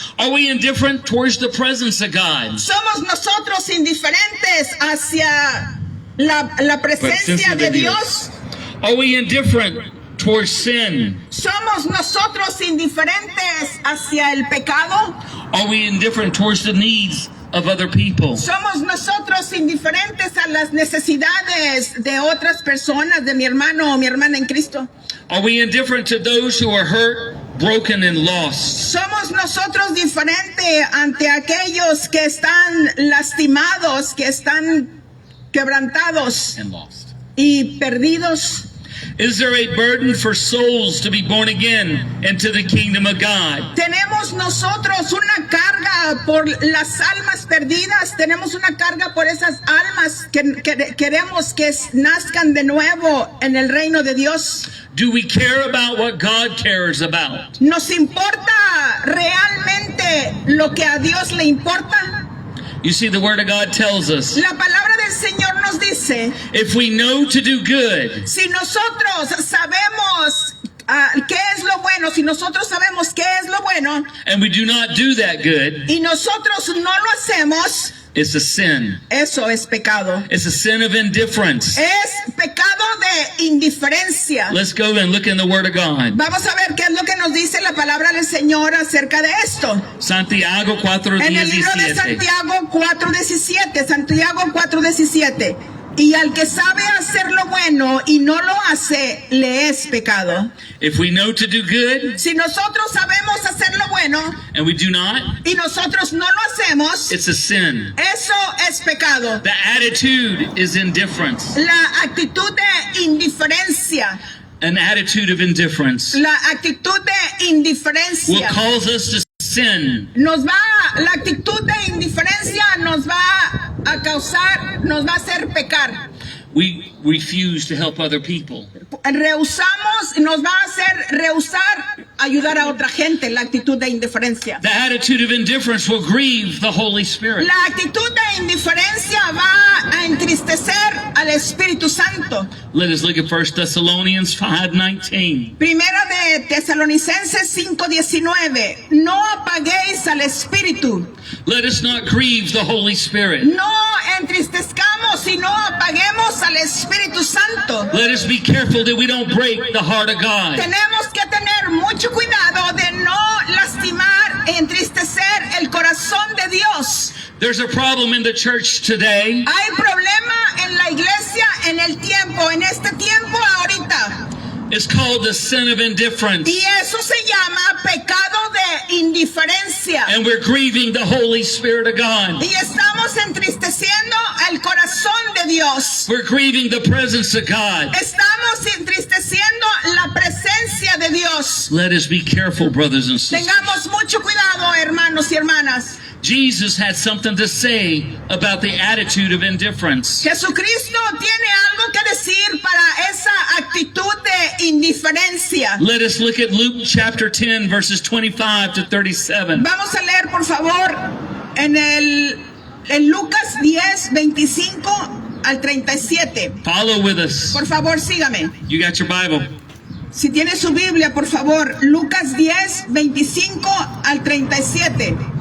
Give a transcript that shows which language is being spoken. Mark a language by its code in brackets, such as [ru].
[en] Are we indifferent towards the presence of God? [es] ¿Somos nosotros indiferentes hacia la presencia de Dios? [en] Are we indifferent towards sin? [es] ¿Somos nosotros indiferentes hacia el pecado? [en] Are we indifferent towards the needs of other people? [es] ¿Somos nosotros indiferentes a las necesidades de otras personas, de mi hermano o mi hermana en Cristo? [en] Are we indifferent to those who are hurt, broken, and lost? [es] ¿Somos nosotros diferentes ante aquellos que están lastimados, que están quebrantados [en] And lost. [es] y perdidos? [en] Is there a burden for souls to be born again into the kingdom of God? [es] Tenemos nosotros una carga por las almas perdidas, tenemos una carga por esas almas que queremos que nazcan de nuevo en el reino de Dios. [en] Do we care about what God cares about? [es] ¿Nos importa realmente lo que a Dios le importa? [en] You see, the Word of God tells us, [es] La palabra del Señor nos dice, [en] if we know to do good, [es] si nosotros sabemos qué es lo bueno, si nosotros sabemos qué es lo bueno [en] and we do not do that good, [es] y nosotros no lo hacemos, [en] it's a sin. [es] eso es pecado. [en] It's a sin of indifference. [es] Es pecado de indiferencia. [en] Let's go and look in the Word of God. [es] Vamos a ver qué es lo que nos dice la palabra del Señor acerca de esto. Santiago En el libro de Santiago 4:17, Santiago 4:17. Y al que sabe hacer lo bueno y no lo hace, le es pecado. [en] If we know to do good [es] Si nosotros sabemos hacer lo bueno [en] and we do not, [es] y nosotros no lo hacemos, [en] it's a sin. [es] eso es pecado. [en] The attitude is indifference. [es] La actitud de indiferencia, [en] An attitude of indifference [es] la actitud de [en] will [es] indiferencia [en] cause us to sin. [es] la actitud de indiferencia nos va a causar, nos va a hacer pecar. [en] We refuse to help other people. [es] Rehusamos, nos va a hacer rehusar ayudar a otra gente, la actitud de indiferencia. [en] The attitude of indifference will grieve the Holy Spirit. [es] La actitud de indiferencia va a entristecer al Espíritu Santo. [en] Let us look at 1 Thessalonians 5:19. [es] Primera de Tesalonicenses 5:19. No apaguéis al Espíritu. [en] Let us not grieve the Holy Spirit. [es] No entristezcamos y no apaguemos al Espíritu Santo. [en] Let us be careful that we don't break the heart of God. [es] Tenemos que tener mucho cuidado de no lastimar e entristecer el corazón de Dios. [en] There's a problem in the church today. [es] Hay problema en la iglesia en el tiempo, en este tiempo ahorita. [en] It's called the sin of indifference. [es] Y eso se llama pecado de indiferencia. [en] And we're grieving the Holy Spirit of God. [es] Y estamos entristeciendo el corazón de Dios. [en] We're grieving the presence of God. [es] Estamos entristeciendo la presencia de Dios. [en] Let us be careful, brothers and sisters. [es] Tengamos mucho cuidado, hermanos y hermanas. [en] Jesus had something to say about the attitude of indifference. [es] Jesucristo tiene algo que decir para esa actitud de indiferencia. [en] Let us look at Luke chapter 10, verses 25 to 37. [es] Vamos a leer, por favor, en Lucas 10, 25 al 37. [en] Follow with us. [es] Por favor, sígame. [en] You got your Bible. [es] Si tiene su Biblia, por favor, Lucas 10, 25 al 37.